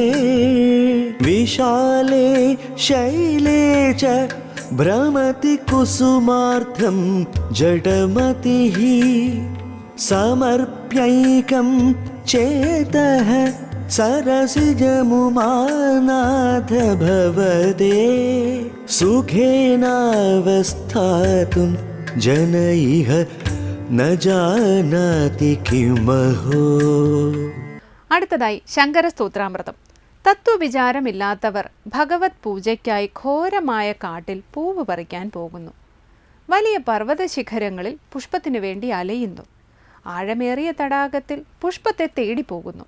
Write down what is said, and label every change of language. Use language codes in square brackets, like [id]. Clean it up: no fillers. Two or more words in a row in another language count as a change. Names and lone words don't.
[sa] विशाले शैले च भ्रमति कुसुमार्थं जडमतिः समर्प्यैकं चेतः सरसिजमुमानाथ भवते सुखेनावस्थातुं जन इह न जानाति किमहो. [ml] അടുത്തതായി ശങ്കരസ്തോത്രാമൃതം. തത്വവിചാരമില്ലാത്തവർ ഭഗവത് പൂജയ്ക്കായി ഘോരമായ കാട്ടിൽ പൂവ് പറിക്കാൻ പോകുന്നു. വലിയ പർവ്വത ശിഖരങ്ങളിൽ പുഷ്പത്തിനു വേണ്ടി അലയുന്നു. ആഴമേറിയ തടാകത്തിൽ പുഷ്പത്തെ തേടി പോകുന്നു.